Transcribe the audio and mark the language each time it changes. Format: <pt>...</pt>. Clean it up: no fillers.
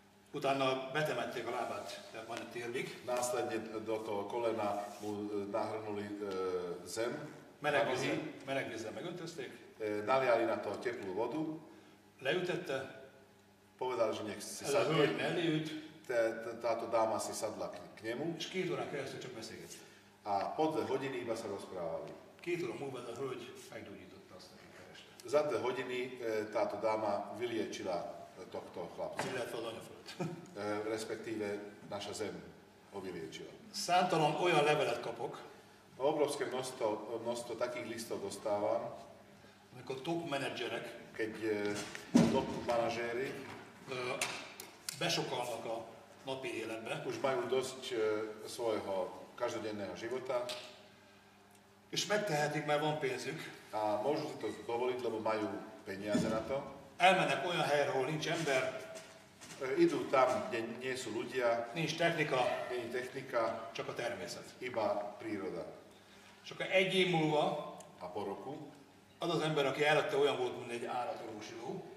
<hu>utána betemették a lábát, tehát majdnem térdig,</hu> <sk>Následne do toho kolena mu nahrnuli zem,</sk> <hu>meleg vízzel megöntözték,</hu> <sk>naliali na to teplú vodu,</sk> <hu>leütette,</hu> <sk>povedali, že nech si</sk> <hu>ez a hölgy</hu> <sk>sadne.</sk> <hu>mellé ült,</hu> <sk>Táto dáma si sadla k nemu</sk> <hu>és 2 órán keresztül csak beszélgettek.</hu> <sk>a po 2 hodiny iba sa rozprávali.</sk> <hu>2 óra múlva ez a hölgy meggyógyította azt, akit kereste.</hu> <sk>Za 2 hodiny táto dáma vyliečila tohto chlapca,</sk> <hu>Illetve az anyaföld.</hu> <sk>respektíve naša zem ho vyliečila.</sk> <hu>Számtalan olyan levelet kapok,</hu> <sk>Obrovské množstvo takých listov dostávam,</sk> <hu>amikor top menedzserek</hu> <sk>keď top manažéri</sk> <hu>besokalnak a napi életbe,</hu> <sk>už majú dosť svojho každodenného života</sk> <hu>és megtehetik, mert van pénzük,</hu> <sk>a môžu si to dovoliť, lebo majú peniaze na to.</sk> <hu>elmennek olyan helyre, ahol nincs ember,</hu> <sk>Idú tam, kde nie sú ľudia,</sk> <hu>nincs technika,</hu> <sk>nie je technika,</sk> <hu>csak a természet.</hu> <sk>iba príroda.</sk> <hu>És akkor egy év múlva</hu> <sk>A po roku</sk> <hu>az az ember, aki előtte olyan volt, mint egy állatorvosiló,</hu>